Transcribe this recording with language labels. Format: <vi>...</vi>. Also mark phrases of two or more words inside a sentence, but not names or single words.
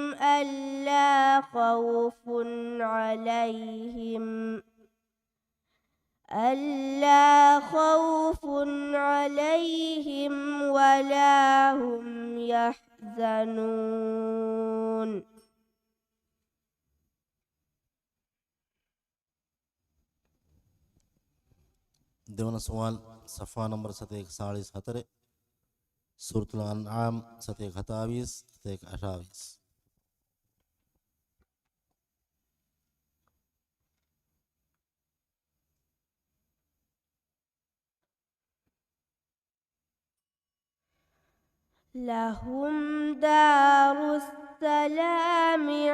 <ar>ألا خوف عليهم ولا هم يحزنون</ar> <si>දෙවන සුවල් සෆා නම්බර 144 සූරතුල් අන්ආම් 127 128</si> <ar>لهم دار السلام</ar>